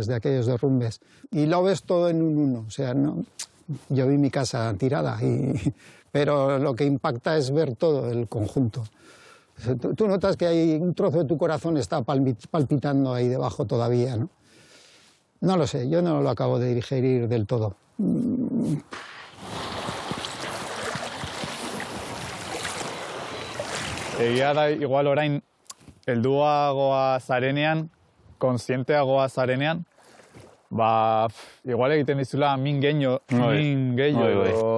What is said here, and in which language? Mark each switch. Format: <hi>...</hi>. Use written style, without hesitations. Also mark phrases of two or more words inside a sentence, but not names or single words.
<es>Y lo ves todo en un uno, o sea, no yo vi mi casa tirada, pero lo que impacta es ver todo el conjunto. Tú notas que hay un trozo de tu corazón está palpitando ahí debajo todavía, ¿no? No lo sé, yo no lo acabo de digerir del todo.</es> <eu>Egia da, igual orain, helduagoa zarenean, kontzienteagoa zarenean, igual egiten dizula min gehiago.</eu>